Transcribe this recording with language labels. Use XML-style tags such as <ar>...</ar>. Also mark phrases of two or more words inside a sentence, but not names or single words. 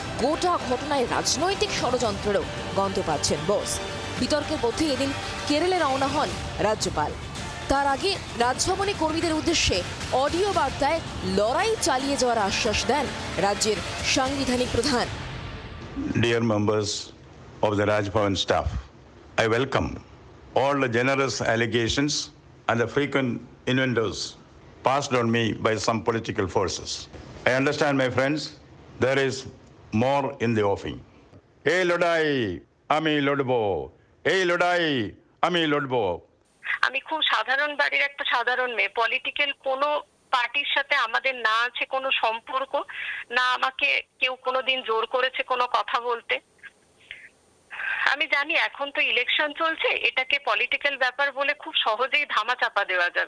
<bn>গোটা ঘটনায় রাজনৈতিক ষড়যন্ত্রেরও গন্ধ পাচ্ছেন বোস। বিতর্কের মধ্যে এদিন কেরলে রওনা হন রাজ্যপাল। তার আগে রাজভবনে কর্মীদের উদ্দেশ্যে অডিও বার্তায় লড়াই চালিয়ে যাওয়ার আশ্বাস দেন রাজ্যের সাংবিধানিক প্রধান।</bn> <en>Dear members of the Raj Bhavan staff, I welcome all the generous allegations and the frequent innuendos passed on me by some political forces. I understand, my friends, there is more in the offing.</en> <bn>হে লড়াই, আমি লড়বো। হে লড়াই, আমি লড়বো. আমি খুব সাধারণ বাড়ির একটা সাধারণ মেয়ে, পলিটিক্যাল কোনো পার্টির সাথে আমাদের না আছে কোনো সম্পর্ক, না আমাকে কেউ কোনোদিন জোর করেছে কোনো কথা বলতে। আমি জানি এখন তো ইলেকশন চলছে, এটাকে পলিটিক্যাল ব্যাপার বলে খুব সহজেই ধামাচাপা দেওয়া যাবে।</bn>